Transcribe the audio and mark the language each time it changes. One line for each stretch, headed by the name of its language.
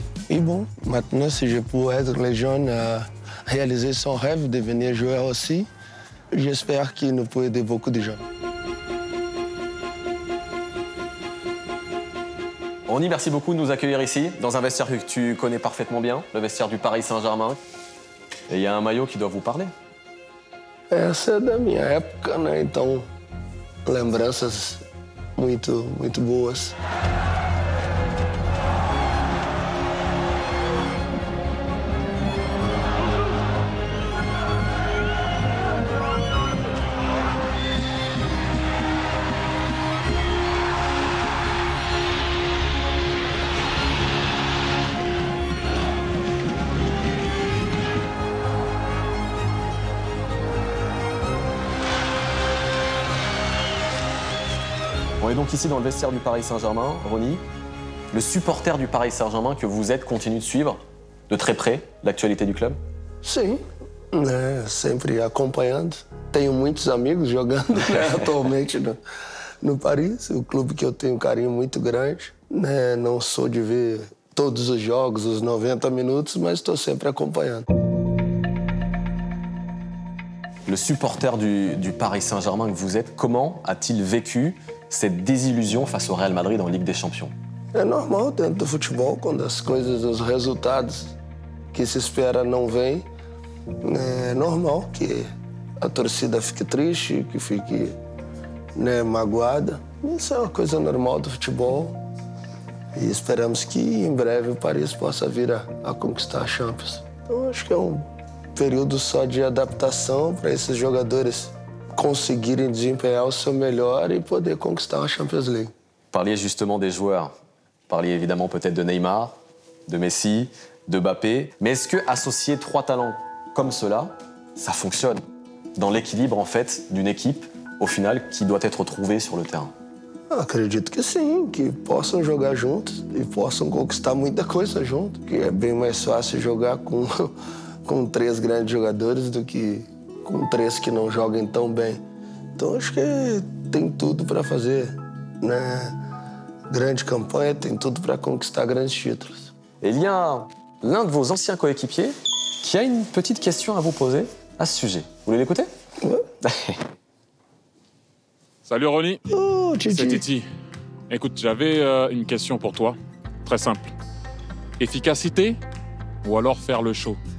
French: Et bon, maintenant, si je peux aider les jeunes à réaliser son rêve, devenir joueur aussi, j'espère qu'il nous peut aider beaucoup de jeunes. Ronny, merci beaucoup de nous accueillir ici, dans un vestiaire que tu connais parfaitement bien, le vestiaire du Paris Saint-Germain. Et il y a un maillot qui doit vous parler.
Portuguese: Essa é da minha época, né? Então, lembranças muito boas.
French: On est donc ici dans le vestiaire du Paris Saint-Germain. Ronny, le supporter du Paris Saint-Germain que vous êtes continue de suivre de très près l'actualité du club?
Portuguese: Sim, né? Sempre acompanhando. Tenho muitos amigos jogando atualmente no Paris, o clube que eu tenho um carinho muito grande. Né? Não sou de ver todos os jogos, os 90 minutos, mas estou sempre acompanhando.
French: Le supporter du Paris Saint-Germain que vous êtes, comment a-t-il vécu cette désillusion face au Real Madrid en Ligue des Champions?
Portuguese: É normal dentro do futebol, quando as coisas, os resultados que se espera não vêm. É normal que a torcida fique triste, que fique, né, magoada. Isso é uma coisa normal do futebol. E esperamos que em breve o Paris possa vir a conquistar a Champions. Então acho que é um período só de adaptação para esses jogadores conseguirem desempenhar o seu melhor e poder conquistar a Champions League. Vous parliez justement des joueurs. Vous parliez évidemment peut-être de Neymar, de Messi, de Mbappé. Mais est-ce que associer trois talents comme cela, ça fonctionne dans l'équilibre en fait d'une équipe au final qui doit être trouvée sur le terrain? Acredito que sim, que possam jogar juntos e possam conquistar muita coisa junto, que é bem mais fácil jogar com três grandes jogadores do que com três que não joguem tão bem. Então acho que tem tudo para fazer, né? Grande campanha, tem tudo para conquistar grandes títulos.
French: Et il y a l'un de vos anciens coéquipiers qui a une petite question à vous poser à ce sujet. Vous voulez l'écouter? Ouais. Salut Ronny, Oh, c'est Titi. Titi. Écoute, j'avais une question pour toi, très simple. Efficacité ou alors faire le show?